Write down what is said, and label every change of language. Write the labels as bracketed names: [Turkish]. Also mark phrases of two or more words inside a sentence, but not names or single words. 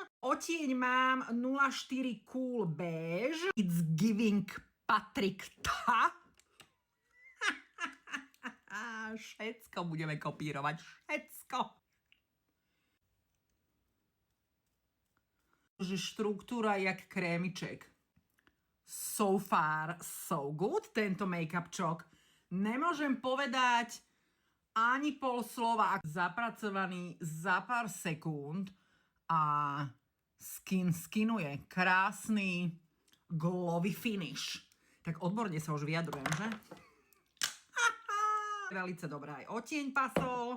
[Slovak] Odtieň mám 04 Cool Beige. [English] It's giving Patrick Ta. [Slovak] Všetko budeme kopírovať. Všetko. Že štruktúra jak krémiček. [English] So far, so good. [Slovak] Tento make-up čok. Nemôžem povedať ani pol slova. Zapracovaný za pár sekúnd a skinuje. Krásny [English] glowy finish. [Slovak] Tak odborne sa už vyjadrujem, že? Velice dobrá aj odtieň pasol.